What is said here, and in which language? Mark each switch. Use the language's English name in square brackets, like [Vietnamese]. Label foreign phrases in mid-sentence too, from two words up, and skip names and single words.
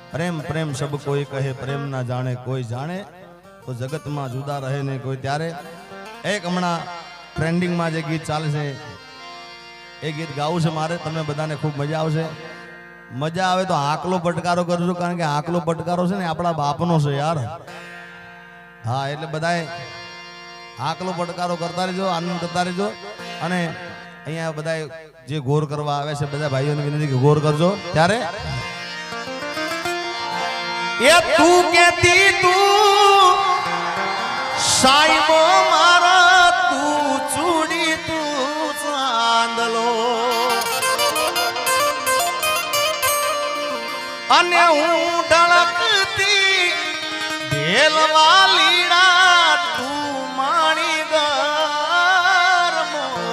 [Hindi] प्रेम प्रेम सब कोई कहे प्रेम ना जाने कोई जाने तो जगत में जुदा रहे [Gujarati] ને કોઈ ત્યારે એક હમણાં ટ્રેન્ડિંગ માં જે ગીત ચાલે છે એ ગીત ગાવું છે મારે તમે બધાને ખૂબ મજા આવશે મજા આવે તો આકલો પટકારો કરજો કારણ કે આકલો પટકારો છે ને આપણા બાપનો છે યાર હાં એટલે બધાએ આકલો પટકારો કરતા રહો આનંદ કરતા રહો અને અહીંયા બધાએ જે ગોર કરવા આવે છે બધા ભાઈઓને વિનંતી કે ગોર કરજો ત્યારે યે તું કહેતી તું સાયબો મારા તું ચૂડી તું ચાંદલો અને હું ઢળકતી ઢેલવાળીડા તું માણી ગરમો